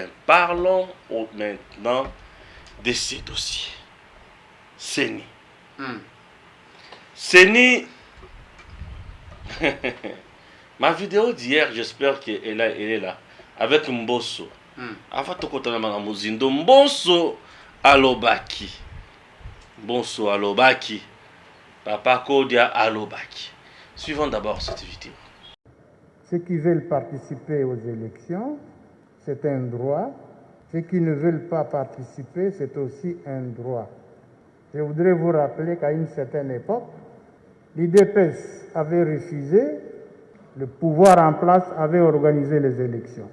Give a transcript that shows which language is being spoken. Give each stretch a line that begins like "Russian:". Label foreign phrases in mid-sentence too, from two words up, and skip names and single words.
French: Parlons maintenant de ces dossiers. Seni. Seni. Ma vidéo d'hier, j'espère qu'elle est là. Avec Mbosso. Avant de
Lingala: kotana na muzindo Mbosso alobaki. Mbosso alobaki. Papa Kodia alobaki.
French: Suivons d'abord cette vidéo. Ceux qui veulent participer aux élections, c'est un droit. Ceux qui ne veulent pas participer, c'est aussi un droit. Je voudrais vous rappeler qu'à une certaine époque, l'IDPS avait refusé, le pouvoir en place avait organisé les élections.